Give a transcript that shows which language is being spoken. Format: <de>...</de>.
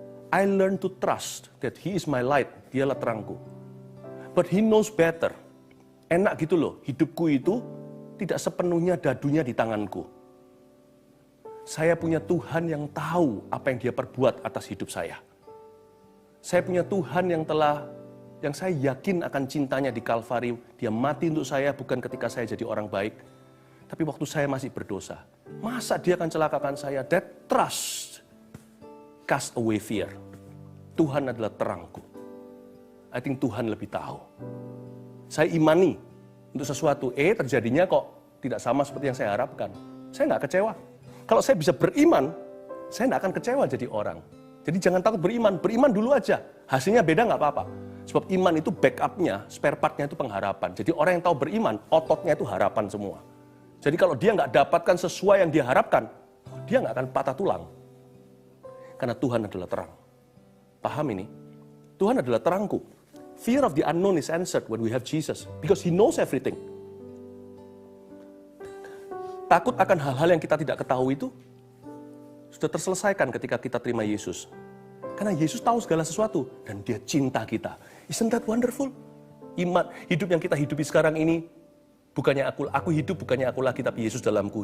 <en>I learn to trust that He is my light,</en> <id>Dialah terangku.</id> <en>But He knows better.</en> <id>Enak gitu loh, hidupku itu tidak sepenuhnya dadunya di tanganku. Saya punya Tuhan yang tahu apa yang Dia perbuat atas hidup saya. Saya punya Tuhan yang saya yakin akan cintanya di Kalvari. Dia mati untuk saya bukan ketika saya jadi orang baik, tapi waktu saya masih berdosa. Masa Dia akan celakakan saya?</id> <en>That trust cast away fear.</en> <id>Tuhan adalah terangku.</id> <en>I think</en> <id>Tuhan lebih tahu. Saya imani untuk sesuatu terjadinya kok tidak sama seperti yang saya harapkan. Saya nggak kecewa. Kalau saya bisa beriman, saya nggak akan kecewa jadi orang. Jadi jangan takut beriman dulu aja. Hasilnya beda nggak apa-apa. Sebab iman itu backupnya, spare partnya itu pengharapan. Jadi orang yang tahu beriman, ototnya itu harapan semua. Jadi kalau dia nggak dapatkan sesuai yang dia harapkan, dia nggak akan patah tulang. Karena Tuhan adalah terang. Paham ini? Tuhan adalah terangku.</id> <en>Fear of the unknown is answered when we have Jesus. Because He knows everything.</en> <id>Takut akan hal-hal yang kita tidak ketahui itu sudah terselesaikan ketika kita terima Yesus. Karena Yesus tahu segala sesuatu dan Dia cinta kita.</id> <en>Isn't that wonderful?</en> <id>Iman, hidup yang kita hidupi sekarang ini, bukannya aku hidup, bukannya aku lagi, tapi Yesus dalamku.</id>